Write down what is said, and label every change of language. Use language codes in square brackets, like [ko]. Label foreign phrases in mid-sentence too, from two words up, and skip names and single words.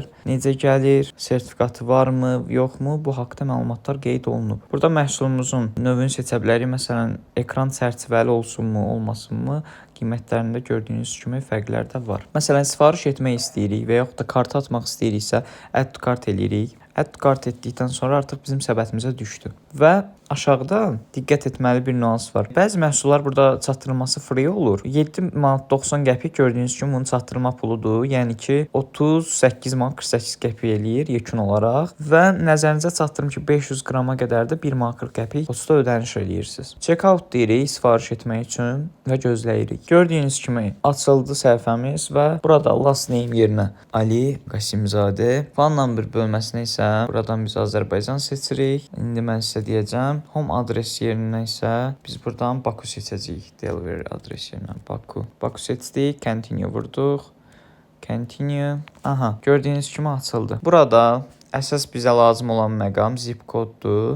[az] necə gəlir, sertifikatı varmı, yoxmu, bu haqqda məlumatlar qeyd olunub. Burada məhsulumuzun növünü seçə bilərik. Məsələn, ekran çərçivəli olsunmu, olmasınmı? Qiymətlərində gördüyünüz kimi fərqlər də var. Məsələn, sifariş etmək istəyirik və yaxud da kart atmaq istəyiriksə, [en] add to cart eləyirik. Add to cart [az] etdikdən sonra artıq bizim səbətimizə düşdü. Və aşağıda diqqət etməli bir nüans var. Bəzi məhsullar burada çatdırılması free olur. 7 manat 90 qəpik gördüyünüz kimi bunun çatdırma puludur. Yəni ki, 38 manat 48 qəpik eləyir yekun olaraq və nəzərinizə çatdırım ki, 500 qrama qədər də 1 manat 40 qəpik poçta ödəniş eləyirsiniz. Checkout deyirik sifariş etmək üçün və gözləyirik. Gördüyünüz kimi açıldı səhifəmiz və burada [en] last name [az] yerinə Ali Qasimzadə, [en] phone number [az] bölməsinə isə buradan biz Azərbaycan seçirik. İndi mən sizə deyəcəm. [en] Home adres [az] yerinə isə biz buradan Baku seçəcəyik. [en] Delivery adres [az] yerinə Baku. Baku seçdik. Continue vurduq. Continue. Aha, gördüyünüz kimi açıldı. Burada əsas bizə lazım olan məqam zip koddur.